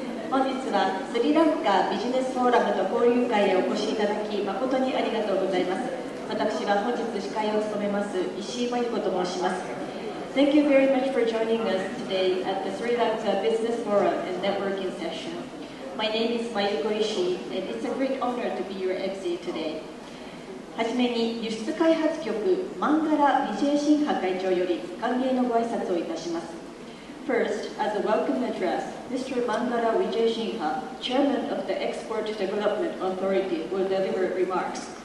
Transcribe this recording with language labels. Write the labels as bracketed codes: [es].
[ja] 本日はスリランカビジネスフォーラムと交流会へお越しいただき誠にありがとうございます。私は本日司会を務めます石井真由子と申します。 [en] Thank you very much for joining us today at the Sri Lanka Business Forum and Networking Session. My name is Mayuko Ishii, and it's a great honor to be your MC today. [ja] はじめに輸出開発局マンガラ・ビジェイシンハ会長より歓迎のご挨拶をいたします。 [en] First, as a welcome address, Mr. Mangala Vijay Singha, Chairman of the Export Development Authority, will deliver remarks.